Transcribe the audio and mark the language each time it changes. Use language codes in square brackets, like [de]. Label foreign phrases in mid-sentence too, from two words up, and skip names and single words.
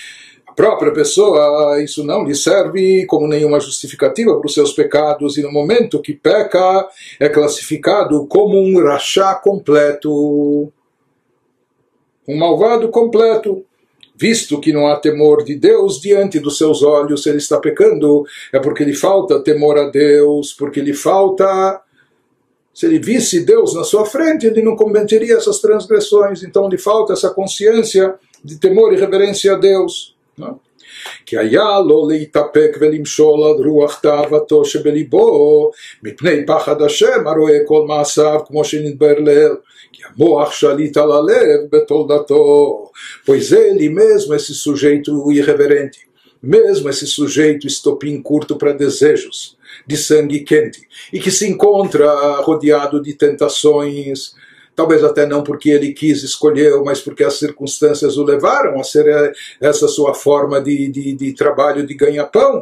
[pt] A A própria pessoa, isso não lhe serve como nenhuma justificativa para os seus pecados, e no momento que peca, é classificado como um rachá completo, um malvado completo, visto que não há temor de Deus diante dos seus olhos. Se ele está pecando, é porque lhe falta temor a Deus, porque lhe falta... Se ele visse Deus na sua frente, ele não cometeria essas transgressões, então lhe falta essa consciência de temor e reverência a Deus. [he] כי היה לו להתאפק ולמשול עד רוח תאוותו שבליבו מפני פחד השם הרואה כל מעשיו כמו שנדבר לעיל que המוח שליט על הלב בתולדתו. [pt] Pois ele mesmo, esse sujeito irreverente, mesmo esse sujeito estopim curto para desejos de sangue quente, e que se encontra rodeado de tentações, talvez até não porque ele quis, escolheu, mas porque as circunstâncias o levaram a ser essa sua forma de trabalho, de ganha-pão.